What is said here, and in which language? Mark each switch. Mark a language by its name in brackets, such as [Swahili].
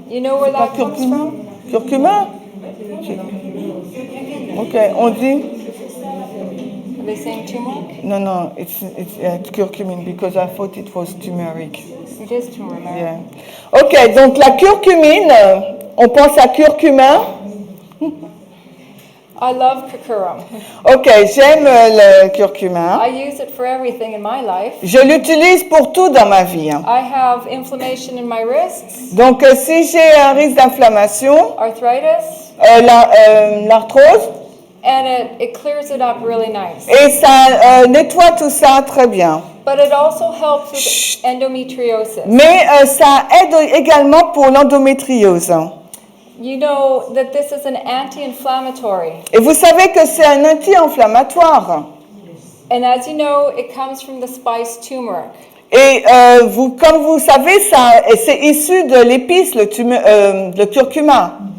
[English] You know where that comes from? [French] Curcuma? Ok, on dit? [English] Are they saying turmeric? No, no, it's curcumine because I thought it was turmeric. It is turmeric. Yeah. [French] Ok, donc la curcumine, on pense à curcuma. [English] I love curcumin. [French] Ok, j'aime le curcuma. [English] I use it for everything in my life. [French] Je l'utilise pour tout dans ma vie. [English] I have inflammation in my wrists, [French] Donc, si j'ai un risque d'inflammation, [English] arthritis, [French] l'arthrose, [English] and it clears it up really nice. [French] et ça nettoie tout ça très bien. [English] But it also helps with endometriosis. [French] Mais ça aide également pour l'endométriose. [English] You know that this is an anti-inflammatory. [French] Et vous savez que c'est un anti-inflammatoire. [English] And as you know, it comes from the spice turmeric. [French] Et comme vous savez, c'est issu de l'épice, le curcuma.